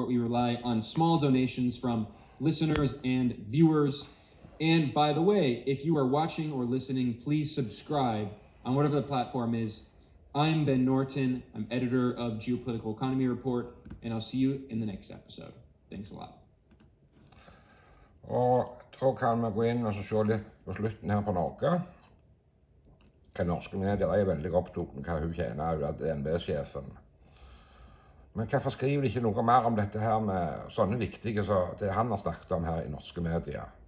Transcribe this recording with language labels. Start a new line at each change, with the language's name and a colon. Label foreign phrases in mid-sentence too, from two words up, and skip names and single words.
English: We rely on small donations from listeners and viewers. And by the way, if you are watching or listening, please subscribe on whatever the platform is. I'm Ben Norton. I'm editor of Geopolitical Economy Report, and I'll see you in the next episode. Thanks a lot.
Norwegian: Og da kan vi gå inn og se litt på slutten her på Norge. Hva norske medier er veldig opptatt med hva hun tjener ut av DNB-sjefen. Men hvorfor skriver de ikke noe mer om dette her med sånne viktige som det han har snakket om her i norske medier?